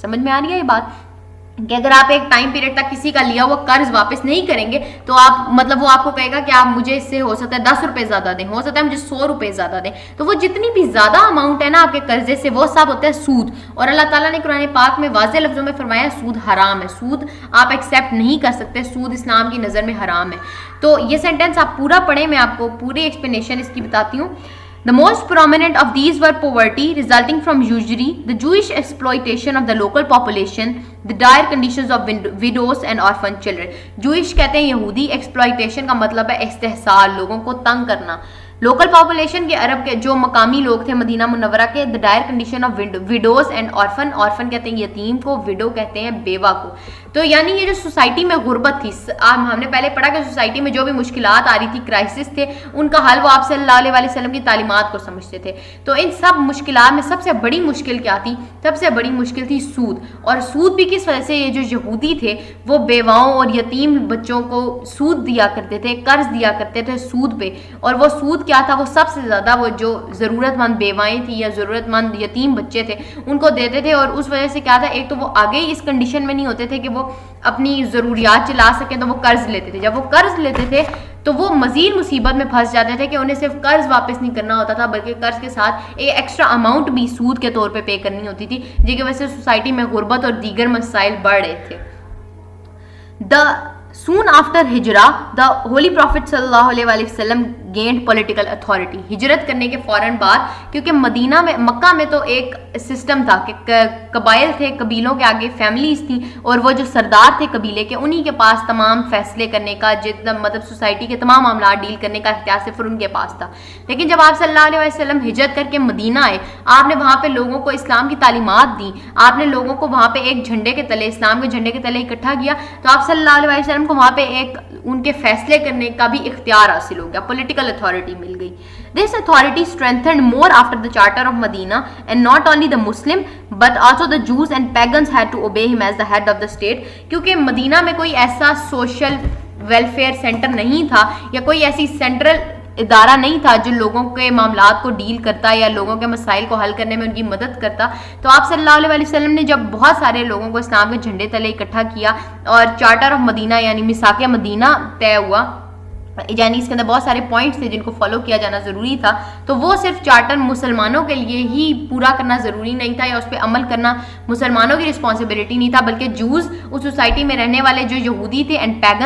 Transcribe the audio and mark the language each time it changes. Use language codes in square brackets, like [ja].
[ur] سمجھ میں آ رہی ہے یہ بات کہ اگر آپ ایک ٹائم پیریڈ تک کسی کا لیا ہوا قرض واپس نہیں کریں گے تو آپ مطلب وہ آپ کو کہے گا کہ آپ مجھے اس سے ہو سکتا ہے 10 روپے زیادہ دیں, ہو سکتا ہے مجھے 100 روپے زیادہ دیں. تو وہ جتنی بھی زیادہ اماؤنٹ ہے نا آپ کے قرضے سے وہ سب ہوتا ہے سود. اور اللہ تعالیٰ نے قرآن پاک میں واضح لفظوں میں فرمایا سود حرام ہے, سود آپ ایکسیپٹ نہیں کر سکتے, سود اسلام کی نظر میں حرام ہے. تو یہ سینٹینس آپ پورا پڑھیں, میں آپ کو پوری ایکسپلینیشن اس کی بتاتی ہوں. [en] The most prominent of these were poverty resulting from usury, the Jewish exploitation of the local population, the dire conditions of widows and orphan children. [ur] Jewish کہتے ہیں یہودی, exploitation کا مطلب ہے استحصال, لوگوں کو تنگ کرنا. لوکل پاپولیشن کے عرب کے جو مقامی لوگ تھے مدینہ منورہ کے, [en] the dire condition of widows and orphan [ur] کہتے ہیں یتیم کو, widow کہتے ہیں بیوہ کو. تو یعنی یہ جو سوسائٹی میں غربت تھی, ہم نے پہلے پڑھا کہ سوسائٹی میں جو بھی مشکلات آ رہی تھی, کرائسس تھے, ان کا حل وہ آپ صلی اللہ علیہ وسلم کی تعلیمات کو سمجھتے تھے. تو ان سب مشکلات میں سب سے بڑی مشکل کیا تھی, سب سے بڑی مشکل تھی سود. اور سود بھی کس وجہ سے, یہ جو یہودی تھے وہ بیواؤں اور یتیم بچوں کو سود دیا کرتے تھے, قرض دیا کرتے تھے سود پہ. اور وہ سود کیا تھا, وہ سب سے زیادہ وہ جو ضرورت مند بیوائیں تھیں یا ضرورت مند یتیم بچے تھے ان کو دیتے تھے. اور اس وجہ سے کیا تھا, ایک تو وہ آگے ہی اس کنڈیشن میں نہیں ہوتے تھے کہ وہ اپنی ضروریات چلا سکیں, تو وہ قرض لیتے تھے. جب وہ قرض لیتے تھے تو وہ مزید مصیبت میں پھنس جاتے تھے کہ انہیں صرف قرض واپس نہیں کرنا ہوتا تھا بلکہ قرض کے ساتھ ایک ایکسٹرا اماؤنٹ بھی سود کے طور پہ پے کرنی ہوتی تھی, جس کی وجہ سے سوسائٹی میں غربت اور دیگر مسائل بڑھ رہے تھے. [en] Soon after Hijra, the Holy Prophet [ar] صلی اللہ علیہ وآلہ وسلم [en] gained political authority. [ur] ہجرت کرنے کے فوراً بعد, کیونکہ مدینہ میں, مکہ میں تو ایک سسٹم تھا کہ قبائل تھے, قبیلوں کے آگے فیملیز تھیں اور وہ جو سردار تھے قبیلے کے انہی کے پاس تمام فیصلے کرنے کا, جتنا مطلب سوسائٹی کے تمام معاملات ڈیل کرنے کا اختیار صرف ان کے پاس تھا. لیکن جب آپ صلی اللہ علیہ وسلم ہجرت کر کے مدینہ آئے, آپ نے وہاں پہ لوگوں کو اسلام کی تعلیمات دی, آپ نے لوگوں کو وہاں پہ ایک جھنڈے کے تلے, اسلام کے جھنڈے کے تلے اکٹھا کیا, تو آپ صلی اللہ علیہ وسلم کو وہاں پہ ایک ان کے فیصلے کرنے کا بھی اختیار حاصل ہو گیا, پولیٹیکل اتھارٹی مل گئی. [en] This authority strengthened more after the Charter of Medina, and not only the Muslim but also the Jews and pagans had to obey him as the head of the state. [ur] کیونکہ مدینہ میں کوئی ایسا social welfare centre نہیں تھا یا کوئی ایسی central ادارہ نہیں تھا جو لوگوں کے معاملات کو ڈیل کرتا یا لوگوں کے مسائل کو حل کرنے میں ان کی مدد کرتا. تو آپ صلی اللہ علیہ وسلم نے جب بہت سارے لوگوں کو اسلام کے جھنڈے تلے اکٹھا کیا اور چارٹر آف مدینہ یعنی میثاق مدینہ طے ہوا, یعنی اس کے اندر بہت سارے پوائنٹس تھے جن کو فالو کیا جانا ضروری تھا, تو وہ صرف چارٹر مسلمانوں کے لیے ہی پورا کرنا ضروری نہیں تھا یا اس پہ عمل کرنا مسلمانوں کی رسپانسبلٹی نہیں تھا, بلکہ جوز اس سوسائٹی میں رہنے والے جو یہودی تھے, اینڈ